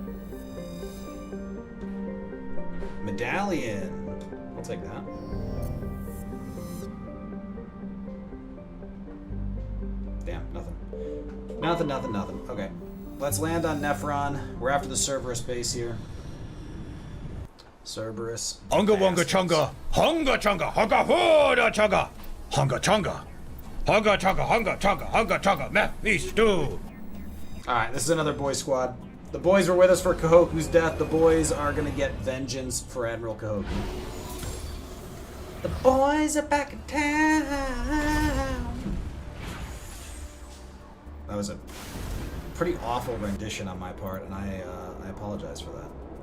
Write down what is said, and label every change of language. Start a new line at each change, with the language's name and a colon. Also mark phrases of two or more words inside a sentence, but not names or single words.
English: Medallion. I'll take that. Damn, nothing. Nothing. Okay. Let's land on Nephron. We're after the Cerberus base here. Cerberus. Hunga wonga chunga. Hunga chunga. Hunga hooda chunga. Hunga chunga. Hunga chunga. Hunga chunga. Hunga chunga. Mephisto. Alright, this is another boy squad. The boys were with us for Kahoku's death. The boys are gonna get vengeance for Admiral Kahoku. The boys are back in town. That was a pretty awful rendition on my part, and I apologize for that.